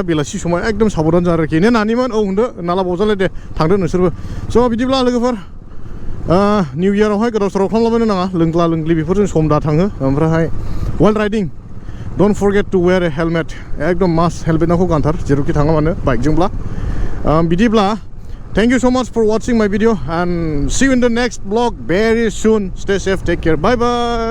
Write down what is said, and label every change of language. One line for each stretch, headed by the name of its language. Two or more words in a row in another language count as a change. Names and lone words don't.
Bodo: बेलासि समाव एकदम साबधान जा आरोखि ने नानिमोन औ होनदो नाला बावजाले दे थांदो नोंसोरबो स' बिदिब्ला लोगोफोर
English: new year
Bodo: गोदाव सोराव खालामलाबायनो नाङा लोंग्ला लोंग्लि बेफोरजों सम दा थाङो ओमफ्रायहाय
English: while riding don't forget to wear a helmet
Bodo: एकदम
English: must helmet
Bodo: नाखौ गानथार जेरावखि थाङा मानो बाइकजोंब्ला बिदिब्ला
English: thank you so much for watching my video and see you in the next vlog very soon. Stay safe, take care, bye bye.